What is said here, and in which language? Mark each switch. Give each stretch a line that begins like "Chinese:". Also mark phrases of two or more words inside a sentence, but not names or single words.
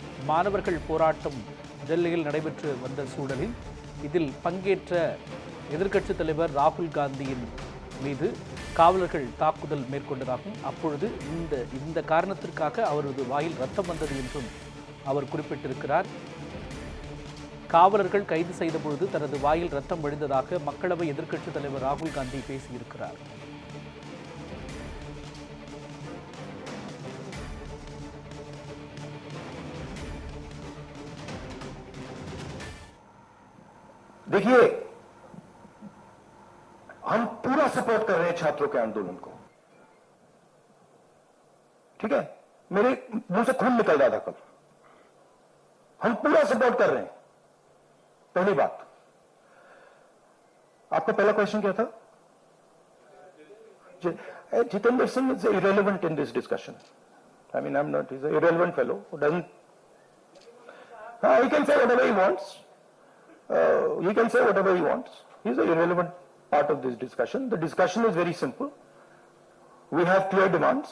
Tamil: மாணவர்கள் போராட்டம் டெல்லியில் நடைபெற்று வந்த சூழலில் இதில் பங்கேற்ற எதிர்க்கட்சித் தலைவர் ராகுல் காந்தியின் மீது காவலர்கள் தாக்குதல் மேற்கொண்டதாகவும் அப்பொழுது இந்த காரணத்திற்காக அவரது வாயில் ரத்தம் வந்தது என்றும் அவர் குறிப்பிட்டிருக்கிறார். காவலர்கள் கைது செய்த பொழுது தனது வாயில் ரத்தம் வழிந்ததாக மக்களவை எதிர்க்கட்சித் தலைவர் ராகுல் காந்தி பேசியிருக்கிறார்.
Hindi: देखिए, हम पूरा सपोर्ट कर रहे हैं छात्रों के आंदोलन को, ठीक है। मेरे मुंह से खून निकल रहा था कल। हम पूरा सपोर्ट कर रहे हैं। पहली बात, आपका पहला क्वेश्चन क्या था?
English: जितेंद्र सिंह इज irrelevant in this discussion. I mean, I'm not, he's an irrelevant fellow who doesn't, he can say whatever he wants. He can say whatever he wants. He's an irrelevant part of this discussion. The discussion is very simple. We have clear demands.